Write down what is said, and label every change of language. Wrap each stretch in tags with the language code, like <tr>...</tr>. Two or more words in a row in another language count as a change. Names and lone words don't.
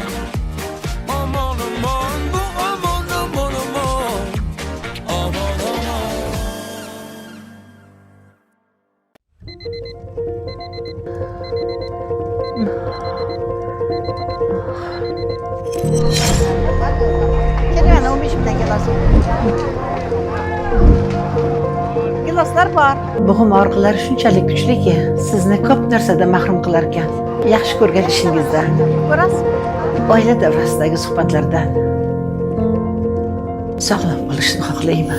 <uz>Aman aman bu aman aman aman. Aman aman. Kelmeni 15 bilan kelasiz. Giloslar bor. Bo'g'im og'riqlari shunchalik kuchliki, sizni ko'p narsadan mahrum qilar ekan. Yaxshi ko'rgan ishingizdan, ko'rasiz, oila davrasidagi suhbatlardan sog'lom bo'lishni xohlayman.</uz>